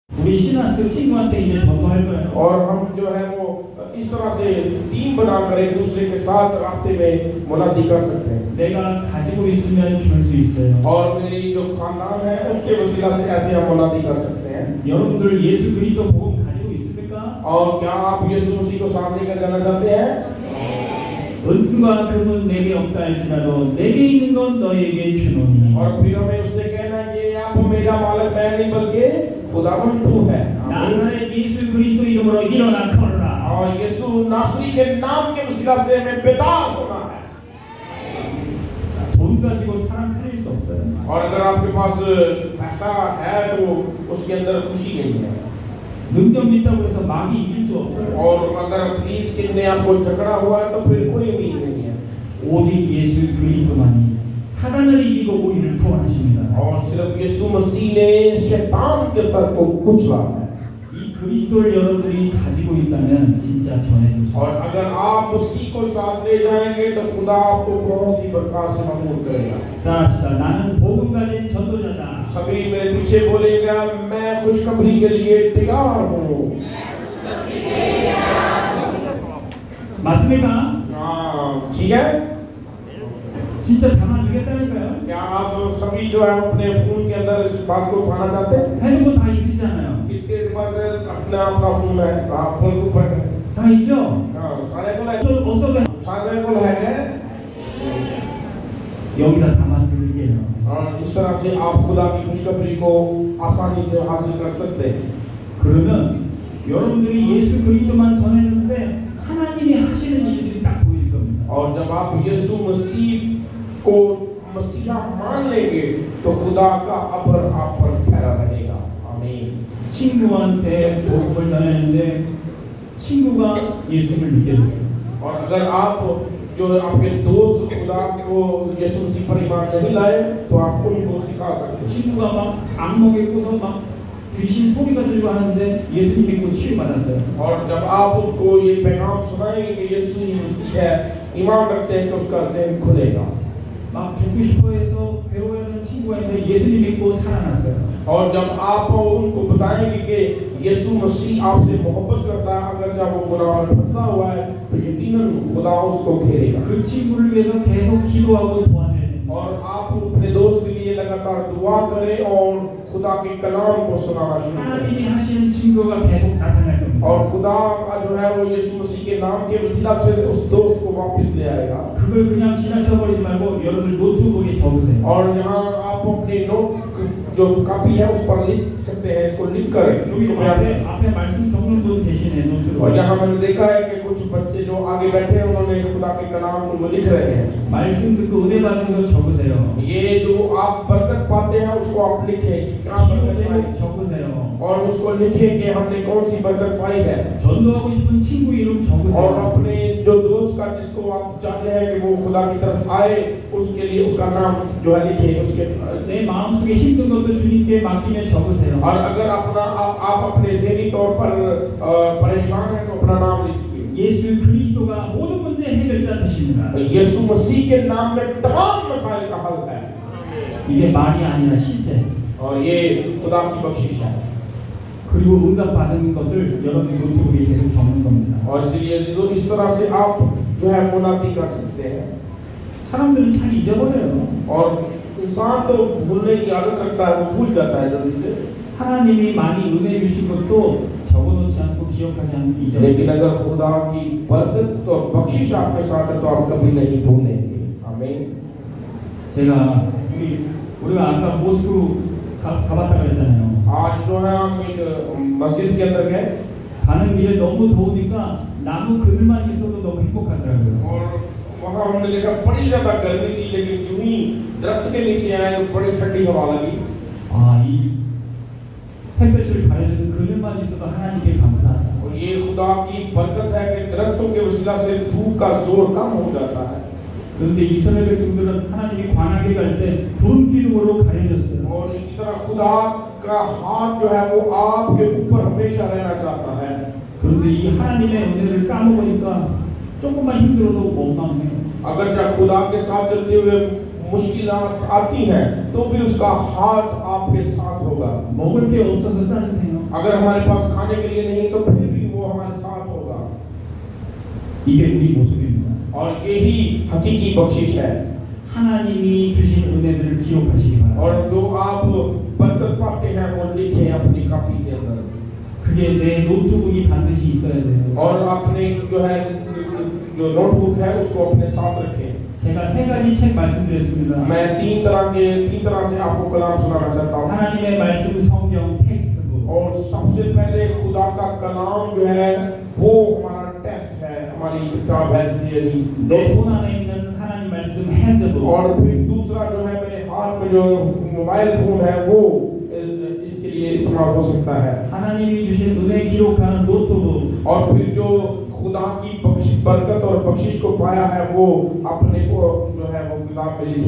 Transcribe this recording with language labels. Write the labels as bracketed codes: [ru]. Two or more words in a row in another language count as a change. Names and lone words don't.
[ko] 우리 시나스 친구한테 이제 전도할 거예요. [ur] اور ہم جو ہے وہ اس طرح سے ٹیم بناکر ایک دوسرے کے ساتھ راستے میں منادی کر سکتے ہیں. [ko] 내가 가지고 있으면 줄 수 있어요. [ur] اور میری جو خاندان ہے اس کے وسیلہ سے ایسے ہم منادی کر سکتے ہیں. [ko] 여러분들 예수 그리스도 복음 가지고 있습니까? [ur] اور کیا آپ یسوع مسیح کو سامنے کر جانا چاہتے ہیں? [ko] 은과 금은 내게 없다 할지라도 내게 있는 건 너에게 주노니. [ur] اور پھر ہمیں اس سے کہنا ہے کہ آپ میرا مالک میں نہیں بلکہ خداوند تو ہے. [ko] 나사렛 예수 그리스도 이름으로 일어나 걸어라. [ur] اور یسوع ناصری کے نام کے وسیلہ سے ہمیں بیدار ہونا ہے. [ko] 돈 가지고 사람 살릴 수 없어요. [ur] اور اگر آپ کے پاس پیسہ ہے تو اس کے اندر خوشی نہیں ہے. [ko] 능력 있다고 해서 마귀 이길 수 없어요. [ur] اور اگر پلیز کتنے آپ کو جھگڑا ہوا ہے تو پھر کوئی امید نہیں ہے. [ko] 오직 예수 그리스도만이 사단을 이기고 우리를 구원하십니다. [ur] اور صرف یسوع مسیح نے شیطان کے سر کو کچلا ہے. [ko] 이 그리스도를 여러분들이 가지고 있다면 진짜 전해주세요. [ur] اور اگر آپ اسی کو ساتھ لے جائیں گے تو خدا آپ کو بہت سی پرکار سے مدد کرے گا. [ko] 따라합시다. 나는 복음 가진 전도자다. [ur] سبھی میرے پیچھے بولے گا میں خوشخبری کے لیے تیار ہوں. [ko] 맞습니까? [ur] ہاں ٹھیک ہے. [ko] 진짜 담아주겠다니까요. [ur] کیا آپ سبھی جو ہے اپنے فون کے اندر اس بات کو پانا چاہتے ہیں? [ko] 해놓은 거 다 있으잖아요. [ur] کس کے پاس اپنا اپنا فون ہے? آپ فون کو پر [ko] 다 있죠? [ur] ہاں سارے کو ہے. [ko] 없어도 [ur] سارے کو ہے. [ko] 여기다 담아드릴게요. [ur] اس طرح سے آپ خدا کی خوشخبری کو آسانی سے حاصل کر سکتے ہیں. [ko] 그러면 여러분들이 예수 그리스도만 전했는데 하나님이 하시는 일들이 딱 보일 겁니다. [ur] اور جب آپ یسوع مسیح کو مسیحا مان لیں گے تو خدا کا ابھر آپ پر ٹھہرا رہے گا. आमीन। [ko] 친구한테 복음을 전했는데 친구가 예수를 믿게 됐어요. [ur] اور اگر آپ جو آپ کے دوست خدا کو یسوع مسیح پر ایمان نہیں لائے تو آپ ان کو سکھا سکتے ہیں. [ko] 친구가 막 악몽에 꿔서 막 귀신 소리가 들고 하는데 예수님 믿고 치유받았어요. [ur] اور جب آپ ان کو یہ پیغام سنائیں گے کہ یسوع ہی مسیح ہے، ایمان رکھتے ہیں تو اس کا ذہن کھلے گا. [ko] 막 죽고 싶어해서 괴로워하는 친구가 있는데 예수님 믿고 살아났어요. [ur] اور جب آپ ان کو بتائیں گے کہ یسوع مسیح آپ سے محبت کرتا ہے، اگر جب وہ گناہ میں پھنسا ہوا ہے تو یقیناً خدا اس کو گھیرے گا. [ko] 그 친구를 위해서 계속 기도하고 도와줘야 돼요. [ur] اور آپ اپنے دوست کے لیے لگاتار دعا کریں اور خدا کے کلام کو سنانا شروع کریں. [ko] 하나님이 하시는 친구가 계속 나타날 겁니다. [ur] اور خدا کا جو ہے وہ یسوع مسیح کے نام کے وسیلہ سے اس دوست کو واپس لے آئے گا. [ko] 그걸 그냥 지나쳐버리지 말고 여러분 노트북에 적으세요. [ur] اور یہاں آپ اپنے نوٹ جو کاپی ہے اس پر لکھ سکتے ہیں، اس کو لکھ کر [ko] 앞에 말씀 적는 분 계시네 노트북. [ur] اور یہاں میں نے دیکھا ہے کہ کچھ بچے جو آگے بیٹھے ہیں انہوں نے خدا کے کلام کو لکھ رہے ہیں. [ko] 말씀 듣고 은혜 받은 거 적으세요. [ur] یہ جو آپ برکت پاتے ہیں اس کو آپ لکھیں کہ کیا برکت پائی, [ko] 적으세요. [ur] اور اس کو لکھیں کہ ہم نے کون سی برکت پائی ہے. [ko] 전도하고 싶은 친구 이름 적으세요. [ur] اور اپنے جو دوست کا جس کو آپ چاہتے ہیں کہ وہ خدا کی طرف آئے اس کے لیے اس کا نام جو ہے لکھیے. اس کے [ko] 내 마음속에 힘든 것도 주님께 맡기며 적으세요. [ur] اور اگر اپنا آپ اپنے ذہنی طور پر پریشان ہیں تو اپنا نام لکھیے. [ko] 예수 그리스도가 모든 문제 해결자 되십니다. [ur] یسوع مسیح کے نام میں تمام مسائل کا حل ہے. [ko] 이게 말이 아니라 실제. [ur] اور یہ خدا کی بخشش ہے. [ko] 그리고 응답받은 것을 여러분 노트북에 계속 적는 겁니다. [ur] اور اس لیے اس طرح سے آپ جو ہے منادی کر سکتے ہیں. [ko] 사람들은 잘 잊어버려요. [ur] اور انسان تو بھولنے کی عادت رکھتا ہے، وہ بھول جاتا ہے جلدی سے. [ko] 하나님이 많이 은혜 주신 것도 적어놓지 않고 기억하지 않고 잊어버려요. [ur] لیکن اگر خدا کی برکت اور بخشش آپ کے ساتھ ہے تو آپ کبھی نہیں بھولیں گے. आमीन। [ko] 제가 우리가 아까 모스크로 가봤다고 했잖아요. [ur] آج جو ہے ہم ایک مسجد کے اندر گئے [ko] 가는 길에 너무 더우니까 나무 그늘만 있어도 너무 행복하더라고요. [ur] اور وہاں ہم نے دیکھا بڑی زیادہ گرمی تھی، لیکن یوں ہی درخت کے نیچے آئے تو بڑی ٹھنڈی ہوا لگی. [ko] 이 햇볕을 가려주는 그늘만 있어도 하나님께 감사하다. [ur] اور یہ خدا کی برکت ہے کہ درختوں کے وسیلہ سے دھوپ کا زور کم ہو جاتا ہے. [ko] 그런데 이스라엘 백성들은 하나님이 광야에 갈 때 돈 기둥으로 가려졌어요. [ur] اور اسی طرح خدا کا ہاتھ جو ہے وہ آپ کے اوپر ہمیشہ رہنا چاہتا ہے. [ko] 그런데 이 하나님의 은혜를 까먹으니까 조금만 힘들어도 원망해요. [ur] اگر جب خدا کے ساتھ چلتے ہوئے مشکلات آتی ہیں تو بھی اس کا ہاتھ آپ کے ساتھ ہوگا. [ko] 먹을 게 없어서 짜증내요. [ur] اگر ہمارے پاس کھانے کے لیے نہیں تو پھر بھی وہ ہمارے ساتھ ہوگا. [ko] 이게 우리 모습입니다. [ur] اور یہی حقیقی بخشش ہے. [ko] 하나님이 주신 은혜들을 기록하시기 바랍니다. [ur] اور جو آپ برکت پاتے ہیں وہ لکھیں اپنی کاپی کے اندر. [ko] 그게 내 노트북이 반드시 있어야 돼요. [ur] اور اپنے جو ہے جو نوٹ بک ہے اس کو اپنے ساتھ رکھیں. [ko] 제가 세 가지 책 말씀드렸습니다. [ur] میں تین طرح سے آپ کو کلام سنانا چاہتا ہوں. [ko] 하나님의 말씀 성경 텍스트북. [ur] اور سب سے پہلے خدا کا کلام جو ہے وہ ہمارا ٹیسٹ ہے، ہماری کتاب ہے [ko] 내 손 안에 있는 하나님 말씀 핸드북. [ur] اور پھر دوسرا جو ہے میرے ہاتھ میں جو [en] mobile phone [ur] ہے وہ اس کے لیے استعمال ہو سکتا ہے. [ko] 하나님이 주신 은혜 기록하는 노트북. [ur] اور پھر جو خدا کی برکت اور بخشش کو پایا ہے وہ اپنے کو جو ہے وہ کتاب میں لکھے.